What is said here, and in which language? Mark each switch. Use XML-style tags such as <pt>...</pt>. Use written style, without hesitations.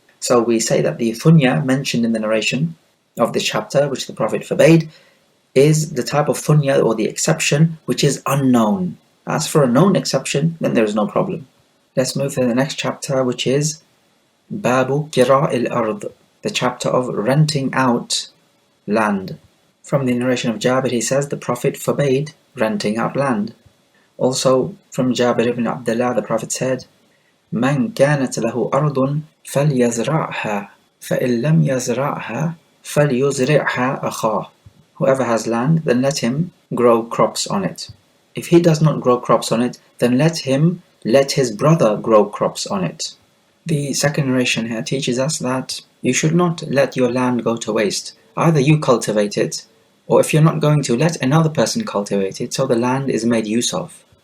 <en>So we say that the thunya mentioned in the narration of this chapter, which the Prophet forbade, is the type of thunya or the exception which is unknown. As for a known exception, then there is no problem. Let's move to the next chapter, which is Babu Kira'il Ard, the chapter of renting out land. From the narration of Jabir, he says the Prophet forbade renting out land. Also from Jabir ibn Abdullah, the Prophet said,</en> <ar>من كانت له أرض فليزرعها فإن لم يزرعها فليزرعها أخاه.</ar> <en>Whoever has land, then let him grow crops on it. If he does not grow crops on it, then let his brother grow crops on it. The second narration here teaches us that you should not let your land go to waste. Either you cultivate it, or if you're not going to, let another person cultivate it so the land is made use of.</en>